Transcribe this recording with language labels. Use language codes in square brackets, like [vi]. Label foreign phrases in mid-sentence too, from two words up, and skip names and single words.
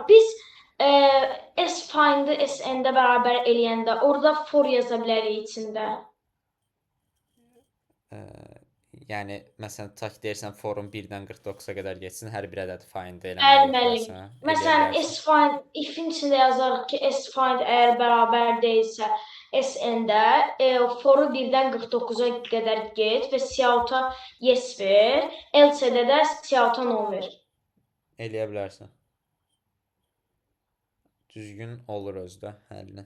[az] Biz s-find'ı s-n-də bərabər eləyəndə orada for yaza bilərik içində. Yəni məsələn tutaq ki, deyirsən forun 1-dən 49-a qədər getsin, hər bir ədədi find Bəli, eləməli müəllim. yoxlarsan. Məsələn, s-find if-in içində yazarıq ki, s-find əgər bərabər deyilsə s-n-də foru 1-dən 49-a qədər get və siyahıta yes ver, else-də də siyahıta no ver. Eləyə bilərsən. Düzgün olur özdə həllin.